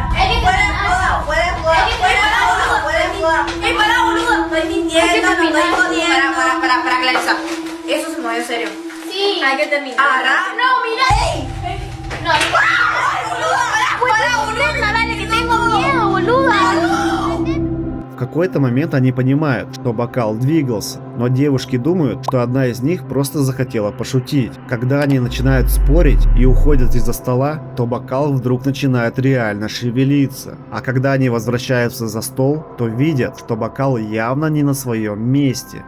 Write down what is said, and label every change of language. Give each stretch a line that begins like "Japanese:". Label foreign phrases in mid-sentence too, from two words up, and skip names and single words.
Spanish: Para, boludo, estoy mintiendo, no estoy jodiendo. Para, Clarisa. Eso se movió serio. Sí. Hay que terminar. No, mirá. No, para, dale, que tengo miedo, boluda.
Russian: В какой-то момент они понимают, что бокал двигался, но девушки думают, что одна из них просто захотела пошутить. Когда они начинают спорить и уходят из-за стола, то бокал вдруг начинает реально шевелиться. А когда они возвращаются за стол, то видят, что бокал явно не на своем месте.